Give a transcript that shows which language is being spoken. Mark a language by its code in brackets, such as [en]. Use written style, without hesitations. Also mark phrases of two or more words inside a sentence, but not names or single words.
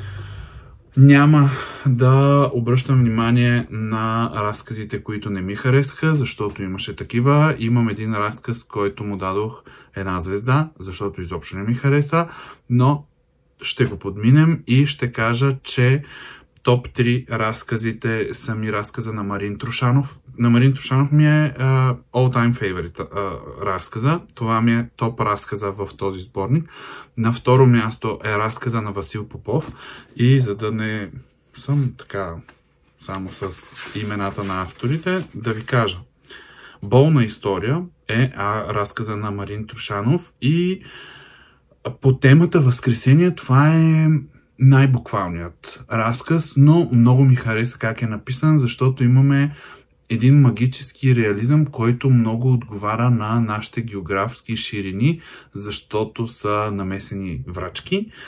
[bg] Няма да обръщам внимание на разказите, които не ми харесаха, защото имаше такива. Имам един разказ, който му дадох 1 звезда, защото изобщо не ми хареса, но ще го подминем и ще кажа, че топ 3 разказите са ми разказа на Марин Трушанов. На Марин Трушанов ми е [en] all-time favorite [bg] разказа. Това ми е топ разказа в този сборник. На второ място е разказа на Васил Попов. И за да не съм така само с имената на авторите, да ви кажа. Болна история е разказа на Марин Трушанов и по темата Възкресение това е най-буквалният разказ, но много ми хареса как е написан, защото имаме един магически реализъм, който много отговаря на нашите географски ширини, защото са намесени врачки.